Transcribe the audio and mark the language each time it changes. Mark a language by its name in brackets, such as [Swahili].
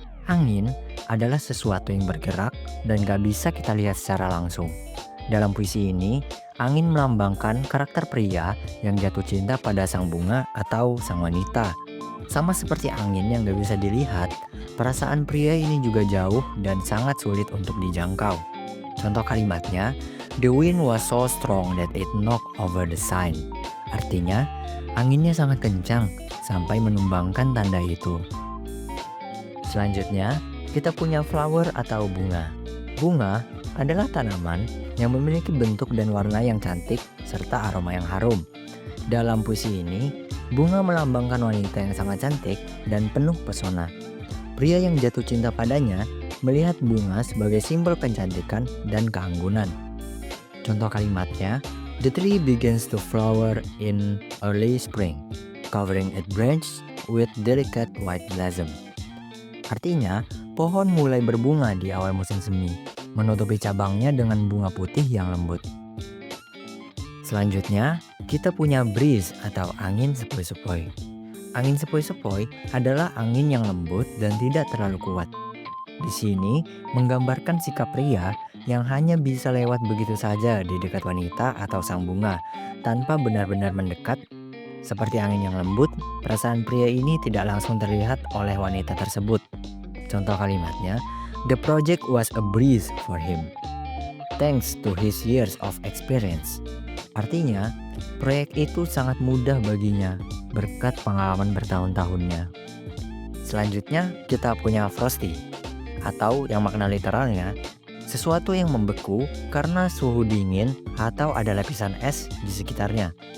[Indonesian] Angin adalah sesuatu yang bergerak dan gak bisa kita lihat secara langsung. Dalam puisi ini, angin melambangkan karakter pria yang jatuh cinta pada sang bunga atau sang wanita. Sama seperti angin yang gak bisa dilihat, perasaan pria ini juga jauh dan sangat sulit untuk dijangkau. Contoh kalimatnya, [English] "The wind was so strong that it knocked over the sign." [Indonesian] Artinya, anginnya sangat kencang sampai menumbangkan tanda itu. Selanjutnya, kita punya flower atau bunga. Bunga adalah tanaman yang memiliki bentuk dan warna yang cantik serta aroma yang harum. Dalam puisi ini, bunga melambangkan wanita yang sangat cantik dan penuh pesona. Pria yang jatuh cinta padanya melihat bunga sebagai simbol kecantikan dan keanggunan. Contoh kalimatnya, [English] "The tree begins to flower in early spring, covering its branch with delicate white blossom." [Indonesian] Artinya, pohon mulai berbunga di awal musim semi, menutupi cabangnya dengan bunga putih yang lembut. Selanjutnya, kita punya breeze atau angin sepoi-sepoi. Angin sepoi-sepoi adalah angin yang lembut dan tidak terlalu kuat. Di sini menggambarkan sikap pria yang hanya bisa lewat begitu saja di dekat wanita atau sang bunga tanpa benar-benar mendekat. Seperti angin yang lembut, perasaan pria ini tidak langsung terlihat oleh wanita tersebut. Contoh kalimatnya, [English] "The project was a breeze for him, thanks to his years of experience." [Indonesian] Artinya, proyek itu sangat mudah baginya berkat pengalaman bertahun-tahunnya. Selanjutnya, kita punya frosty, atau yang makna literalnya, sesuatu yang membeku karena suhu dingin atau ada lapisan es di sekitarnya.